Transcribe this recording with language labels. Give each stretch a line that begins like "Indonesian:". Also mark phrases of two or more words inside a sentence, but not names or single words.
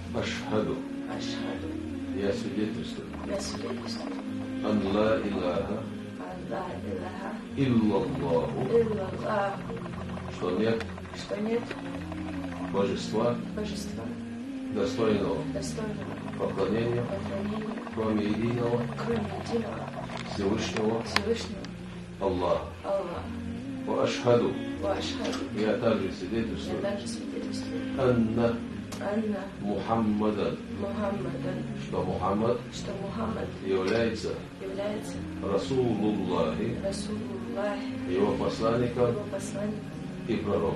Arabic: Ашхаду. Ашхаду.
Russian: Я свидетельствую. Я свидетельствую.
Arabic: أن لا إله. لا إله. Иллаллаху. Иллаллах.
Russian: Что нет Что нет божества, божества, достойного достойного поклонения, поклонения, кроме единого кроме единого Всевышнего Всевышнего Аллаха. Аллаха.
Arabic: وأشهد. Ашхаду.
Russian: Я также Я свидетельствую. также свидетельствую.
Arabic: Анна Анна Мухаммадан. Мухаммадан.
Russian: Что Мухаммад Что Мухаммад является является
Arabic: Расулуллахи, Расулуллах,
Russian: его посланником его посланником и пророком.